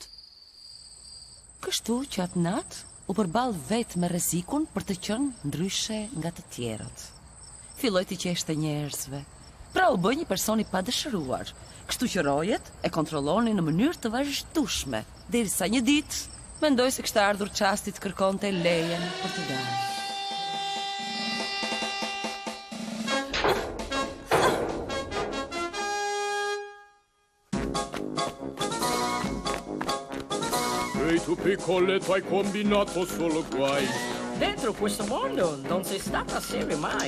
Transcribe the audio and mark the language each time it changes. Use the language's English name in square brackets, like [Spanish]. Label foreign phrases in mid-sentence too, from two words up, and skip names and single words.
[Albanian] Kështu që atë natë u përball vetë me rrezikun për të qenë ndryshe nga të tjerët. Filloi të qeshte njerëzve. Pra u bë një person i padëshiruar. Kështu që rojet e kontrollonin në mënyrë të vazhdueshme, derisa një ditë mendoi se kishte ardhur çasti të kërkonte lejen për të dalë. [Italian] Tu piccole tu hai combinato solo guai. Dentro questo mondo non sei stata assieme mai.